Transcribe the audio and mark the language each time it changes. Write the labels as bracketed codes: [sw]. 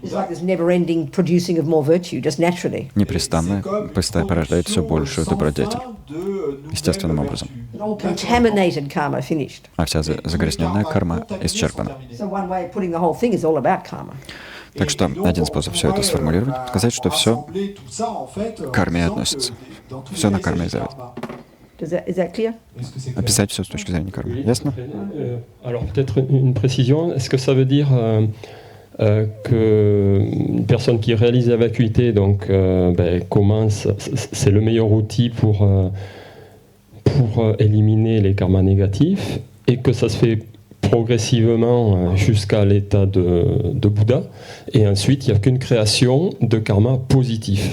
[en] is like this never-ending producing of more virtue, just naturally. [ru] непрестанно порождает все большую добродетель, естественным образом. [en] All contaminated karma finished. [ru] А вся загрязненная карма исчерпана. [en] So one way of putting the whole thing is all about karma. [ru] Так что один способ все это сформулировать — сказать, что все к карме относится. Все на карме зависит. [en] Is that clear? [ru] Описать все с точки зрения кармы. Ясно? [fr] Alors peut-être une précision, est-ce que ça veut dire qu'une personne qui réalise la vacuité donc, commence, c'est le meilleur outil pour éliminer les karmas négatifs et que ça se fait progressivement jusqu'à l'état de Bouddha et ensuite il n'y a qu'une création de karma positif.